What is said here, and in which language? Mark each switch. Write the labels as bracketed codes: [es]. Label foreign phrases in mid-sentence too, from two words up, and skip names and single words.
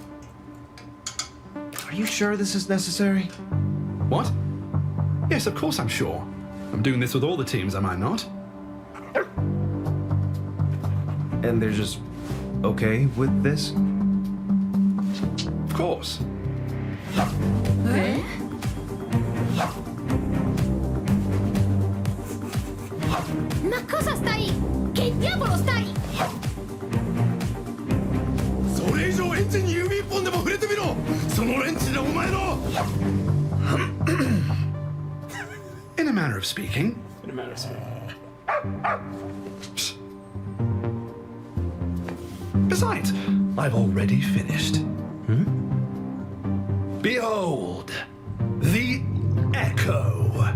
[en] Are you sure this is necessary? What? Yes, of course I'm sure. I'm doing this with all the teams, am I not? And they're just okay with this? Of course. [it] Ma cosa stai? Che diavolo stai? [ja] それ以上エンジンに指一本でも触れてみろ。そのレンチでお前の [en] In a manner of speaking. In a matter of speaking. Besides, I've already finished. Behold, the Echo.